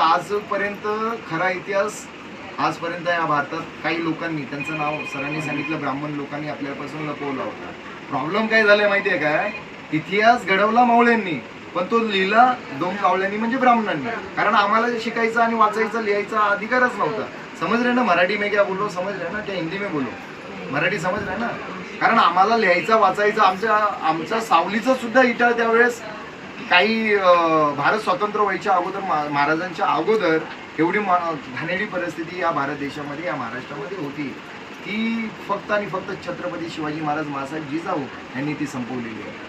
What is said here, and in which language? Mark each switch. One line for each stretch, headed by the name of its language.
Marathi: आजपर्यंत खरा इतिहास आजपर्यंत या भारतात काही लोकांनी, त्यांचं नाव सरांनी सांगितलं, ब्राह्मण लोकांनी आपल्यापासून लपवला होता. प्रॉब्लेम काय झालाय माहिती आहे काय? इतिहास घडवला मावळ्यांनी, पण तो लिहिला दोन कावळ्यांनी, म्हणजे ब्राह्मणांनी. कारण आम्हाला शिकायचा आणि वाचायचा लिहायचा अधिकारच नव्हता.
Hindi: समझ रहे ना? मराठी में क्या बोलो समझ रहे ना, क्या हिंदी में बोलो? मराठी समझ रहे ना?
Marathi: कारण आम्हाला लिहायचा वाचायचा आमच्या सावलीचं सुद्धा इटा त्यावेळेस काही भारत स्वतंत्र व्हायच्या अगोदर, महाराजांच्या अगोदर एवढी घाणेरडी परिस्थिती या भारत देशामध्ये, या महाराष्ट्रामध्ये होती, ती फक्त आणि फक्त छत्रपती शिवाजी महाराज मासाहेब जिजाऊ यांनी ती संपवलेली आहे.